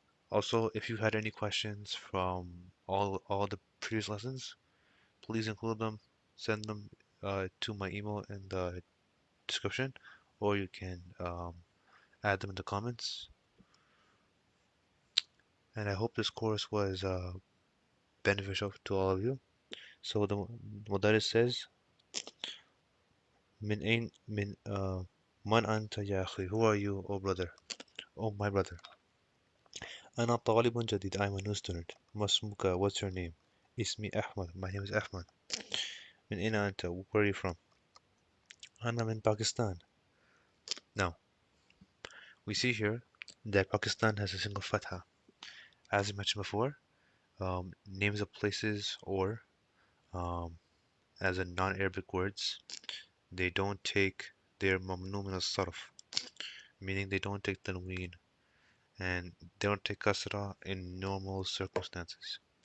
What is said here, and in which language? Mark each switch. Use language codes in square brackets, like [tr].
[en] Also, if you had any questions from all the previous lessons, please include them, send them to my email in the description, or you can add them in the comments. And I hope this course was beneficial to all of you. So the Mudaris says, [ar] من أين من أنت يا أخي? [en] Who are you, oh brother? Oh my brother. [ar] أنا طالب جديد. [en] I'm a new student. [ar] ما اسمك? [en] What's your name? [ar] اسمي أحمد. [en] My name is Ahmad. [ar] من أين أنت? [en] Where are you from? [ar] أنا من Pakistan. [en] Now, we see here that Pakistan has a single fatha. As I mentioned before, names of places or um, as in non-Arabic words, they don't take their mamnu min as-sarf, meaning they don't take tanween and they don't take kasra in normal circumstances.